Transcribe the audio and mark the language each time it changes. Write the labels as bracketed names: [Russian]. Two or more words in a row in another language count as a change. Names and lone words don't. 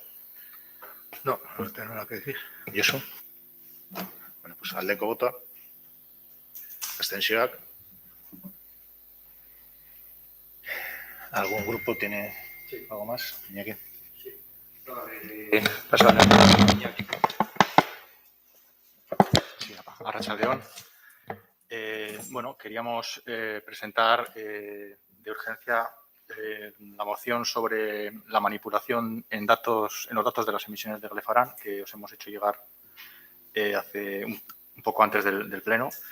[Spanish] No tengo nada que decir. Josu. Bueno, pues [Basque] aldeko botoa. Abstentzioak. [Spanish] ¿Algún grupo tiene algo más? Iñaki. Sí, Arratsaldeon. Bueno, queríamos presentar de urgencia la moción sobre la manipulación en los datos de las emisiones de Glefaran que os hemos hecho llegar hace un poco antes del Pleno.